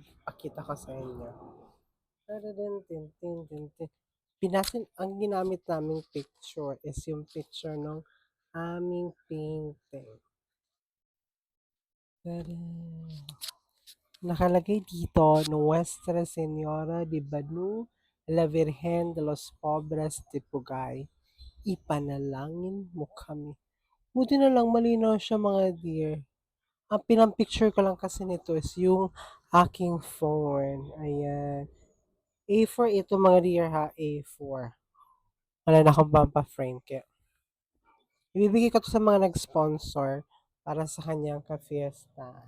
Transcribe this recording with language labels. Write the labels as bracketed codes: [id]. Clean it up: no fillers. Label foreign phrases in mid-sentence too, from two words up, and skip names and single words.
[tl] Pakita ko sa inyo. Ang ginamit naming picture is yung picture ng aming painting. Nakalagay dito, [es] Nuestra Señora de Banu, La Virgen de los Pobres de Pugay. [tl] Ipanalangin mo kami. Buti na lang malinaw siya mga dear. Ang pinampicture ko lang kasi nito is yung aking phone. Ayan. A4 ito mga dear ha, A4. Wala na akong pampa-frame kaya. Ibibigay ko to sa mga nag-sponsor para sa kanyang ka-fiesta.